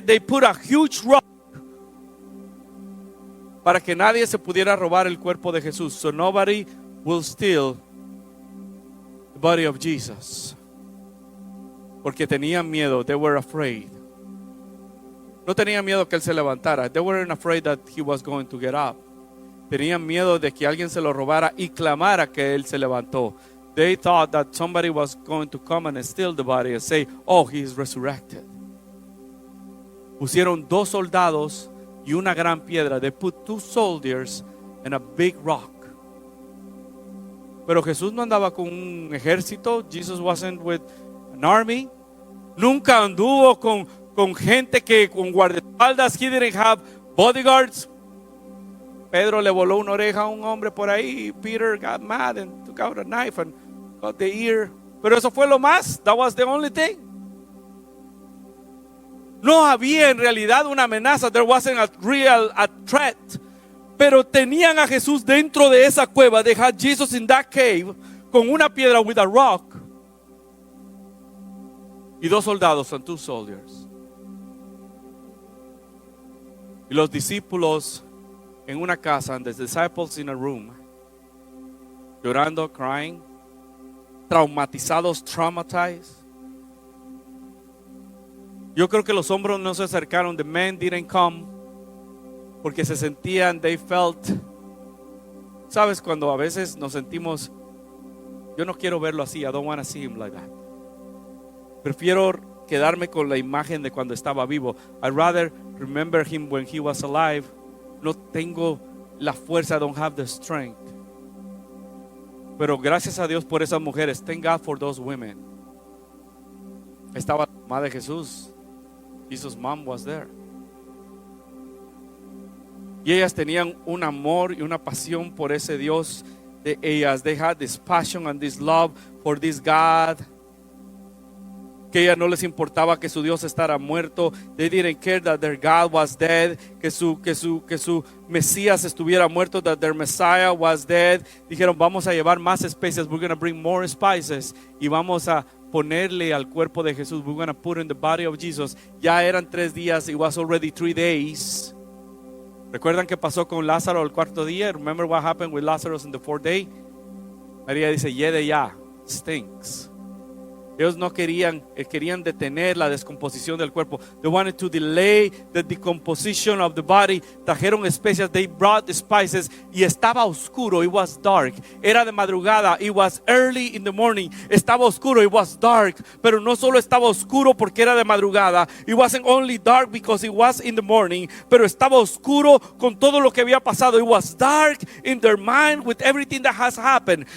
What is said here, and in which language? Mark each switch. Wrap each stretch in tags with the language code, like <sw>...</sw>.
<en>They put a huge rock</en> <es>para que nadie se pudiera robar el cuerpo de Jesús.</es> <en>So nobody will steal the body of Jesus.</en> <es>Porque tenían miedo.</es> <en>They were afraid.</en> <es>No tenían miedo que él se levantara.</es> <en>They weren't afraid that he was going to get up.</en> <es>Tenían miedo de que alguien se lo robara y clamara que él se levantó.</es> <en>They thought that somebody was going to come and steal the body and say, oh, he is resurrected.</en> <es>Pusieron 2 soldados y una gran piedra.</es> <en>They put 2 soldiers and a big rock.</en> <es>Pero Jesús no andaba con un ejército.</es> <en>Jesus wasn't with an army.</en> <es>Nunca anduvo con gente con guardaespaldas.</es> <en>He didn't have bodyguards.</en> <es>Pedro le voló una oreja a un hombre por ahí.</es> <en>Peter got mad and took out a knife and got the ear.</en> <es>Pero eso fue lo más.</es> <en>That was the only thing.</en> <es>No había en realidad una amenaza.</es> <en>There wasn't a real threat.</en> <es>Pero tenían a Jesús dentro de esa cueva.</es> <en>They had Jesus in that cave</en> <es>con una piedra,</es> <en>with a rock.</en> <es>Y 2 soldados</es> <en>and 2 soldiers.</en> <es>Y los discípulos en una casa,</es> <en>and the disciples in a room,</en> <es>llorando,</es> <en>crying,</en> <es>traumatizados,</es> <en>traumatized.</en> <es>Yo creo que los hombres no se acercaron.</es> <en>The men didn't come</en> <es>porque se sentían,</es> <en>they felt.</en> <es>Sabes, cuando a veces nos sentimos, yo no quiero verlo así.</es> <en>I don't want to see him like that.</en> <es>Prefiero quedarme con la imagen de cuando estaba vivo.</es> <en>I'd rather remember him when he was alive.</en> <es>No tengo la fuerza.</es> <en>I don't have the strength.</en> <es>Pero gracias a Dios por esas mujeres.</es> <en>Thank God for those women.</en> <es>Estaba la mamá de Jesús.</es> <en>Jesus' mom was there.</en> <es>Y ellas tenían un amor y una pasión por ese Dios de ellas.</es> <en>They had this passion and this love for this God.</en> <es>Que ellas no les importaba que su Dios estara muerto.</es> <en>They didn't care that their God was dead.</en> <es>Que su Mesías estuviera muerto.</es> <en>That their Messiah was dead.</en> <es>Dijeron, vamos a llevar más especias.</es> <en>We're going to bring more spices.</en> <es>Y vamos a ponerle al cuerpo de Jesús.</es> <en>We're going to put in the body of Jesus.</en> <es>Ya eran 3 días.</es> <en>It was already 3 days.</en> <es>¿Recuerdan qué pasó con Lázaro el 4º día?</es> <en>Remember what happened with Lazarus in the 4th day?</en> <es>María dice, yede ya, stinks. Ellos no querían detener la descomposición del cuerpo.</es> <en>They wanted to delay the decomposition of the body.</en> <es>Trajeron especias.</es> <en>They brought the spices.</en> <es>Y estaba oscuro.</es> <en>It was dark.</en> <es>Era de madrugada.</es> <en>It was early in the morning.</en> <es>Estaba oscuro.</es> <en>It was dark.</en> <es>Pero no solo estaba oscuro porque era de madrugada.</es> <en>It wasn't only dark because it was in the morning.</en> <es>Pero estaba oscuro con todo lo que había pasado.</es> <en>It was dark in their mind with everything that has happened.</en>